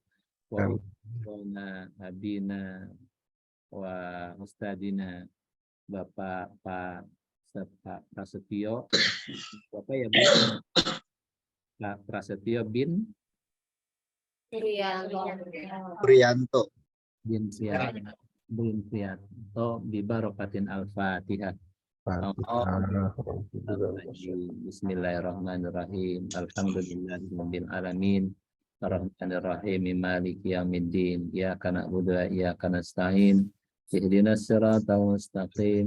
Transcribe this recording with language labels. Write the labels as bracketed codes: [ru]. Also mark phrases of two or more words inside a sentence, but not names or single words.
[ar] وأبينا وأستاذنا Bapak Prasetyo, [jv] Bapak ya Bu? [ar] Pak Prasetyo bin Priyanto. بن Priyanto ببركة الفاتحة. بسم الله الرحمن الرحيم. الحمد لله رب العالمين. الرحمن الرحيم. مالك يوم الدين. إياك نعبد وإياك نستعين. اهدنا الصراط المستقيم.